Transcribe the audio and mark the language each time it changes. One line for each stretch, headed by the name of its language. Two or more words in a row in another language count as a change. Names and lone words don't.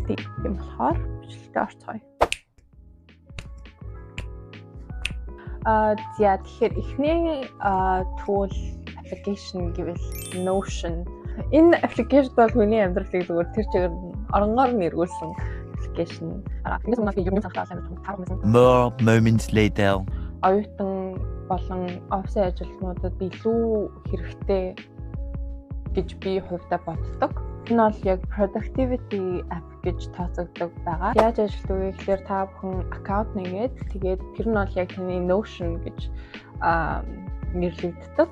Mongolian: Тийм болохоор бичлэгтээ орцгоё. Тэгэхээр эхний
English: tool application
Mongolian: гэвэл Notion. Энэ application бол хүний амьдралыг зүгээр тэр чигээр оронгоор нэргүүлсэн application.
English: More moments later.
Mongolian: Оюутан болон офисын ажилтнуудад илүү хэрэгтэй гэж би хувьдаа боддог. Энэ бол яг
English: productivity app
Mongolian: гэж тооцогддог байгаа. Яаж ажилладаг вэ гэхээр та бүхэн аккаунт нэгээд тэгээд тэр нь бол яг таны Notion гэж нэрлэгддэг.